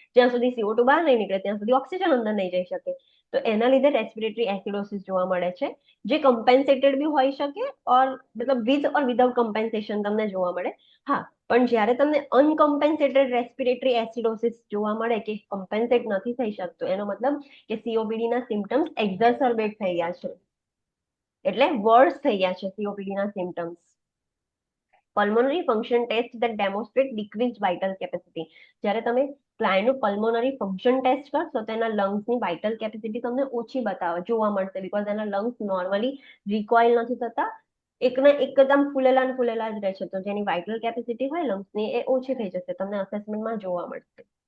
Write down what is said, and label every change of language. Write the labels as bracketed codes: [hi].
[gu] જ્યાં સુધી CO2 બહાર નહીં નીકળે ત્યાં સુધી ઓક્સિજન અંદર નહીં જઈ શકે. તો એના લીધે રેસ્પિરેટરી એસિડોસિસ જોવા મળે છે, જે કમ્પેન્સેટેડ બી હોઈ શકે, ઓર મતલબ વિથ ઓર વિધાઉટ કમ્પેન્સેશન તમને જોવા મળે. હા, પણ જ્યારે તમને અનકમ્પેન્સેટેડ રેસ્પિરેટરી એસિડોસિસ જોવા મળે, કે કમ્પેન્સેટ નથી થઈ શકતું, એનો મતલબ કે COPD ના સિમ્ટમ્સ એક્ઝર્સર્બેટ થઈ ગયા છે, એટલે વર્સ થઈ ગયા છે COPD ના symptoms. [en] Pulmonary function test that demonstrate decreased vital capacity. [gu] જ્યારે તમે ક્લાયન્ટનું પલ્મોનરી ફંક્શન ટેસ્ટ કરશો તો એના લંગ્સની વાઇટલ કેપેસિટી તમને ઓછી જોવા મળશે, બીકોઝ એના લંગ્સ નોર્મલી રિકોઇલ નથી થતા, એકના એકદમ ફૂલેલા ને ફૂલેલા જ રહે છે. તો જેની વાઇટલ કેપેસિટી હોય લંગ્સની એ ઓછી થઈ જશે, તમને અસેસમેન્ટમાં જોવા મળશે.